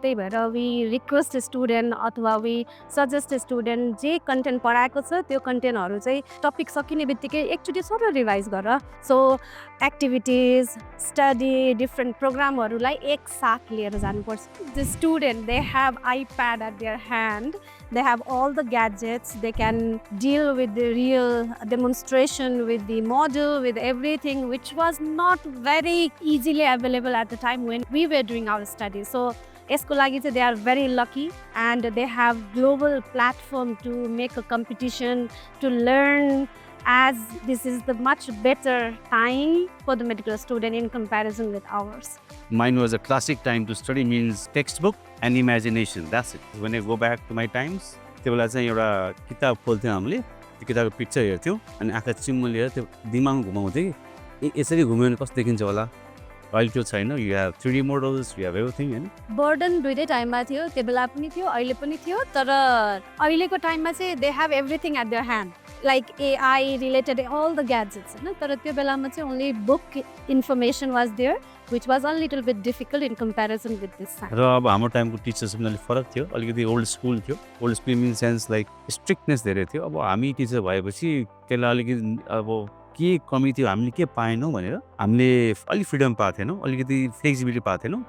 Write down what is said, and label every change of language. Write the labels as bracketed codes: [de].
[ne] त्यही भएर [en] we request student [ne] अथवा [en] we suggest student [ne] जे कन्टेन्ट पढाएको छ त्यो कन्टेन्टहरू चाहिँ टपिक सकिने बित्तिकै एकचोटि सबै रिभाइज गर. सो एक्टिभिटिज स्टडी डिफ्रेन्ट प्रोग्रामहरूलाई एकसाथ लिएर जानुपर्छ. [en] The student they have iPad at their hand. They have all the gadgets. They can deal with the real demonstration, with the model, with everything, which was not very easily available at the time when we were doing our studies. So, [ne] यसको लागि चाहिँ [en] they are very lucky and they have global platform to make a competition, to learn, as this is the much better time for the medical student in comparison with ours. Mine was a classic time to study means textbook and imagination. That's it. When I go back to my times, [ne] त्यो बेला चाहिँ एउटा किताब खोल्थ्यौँ हामीले. त्यो किताबको picture हेर्थ्यौँ अनि आँखा चिम्म लिएर त्यो दिमागमा घुमाउँथ्यो कि यसरी घुम्यो भने कस्तो देखिन्छ होला. अहिले त्यो छैन. [en] You have 3D models, you have everything होइन. [ne] बर्डन दुइटै टाइममा थियो. त्यो बेला पनि थियो, अहिले पनि थियो. तर अहिलेको टाइममा चाहिँ [en] They have everything at their hand. Like AI related all the gadgets होइन. [ne] तर त्यो बेलामा चाहिँ [en] Only book information was there which was a little bit difficult in comparison with this time. [ne] र अब हाम्रो टाइमको टिचर्स पनि अलिक फरक थियो. अलिकति ओल्ड स्कुल थियो. [en] old school in sense like strictness [ne] धेरै थियो. अब हामी टिचर भएपछि त्यसलाई अलिकति अब के कमी थियो, हामीले के पाएनौँ भनेर हामीले अलिक फ्रिडम पाएको थिएनौँ, अलिकति फ्लेक्सिबिलिटी पाएको थिएनौँ.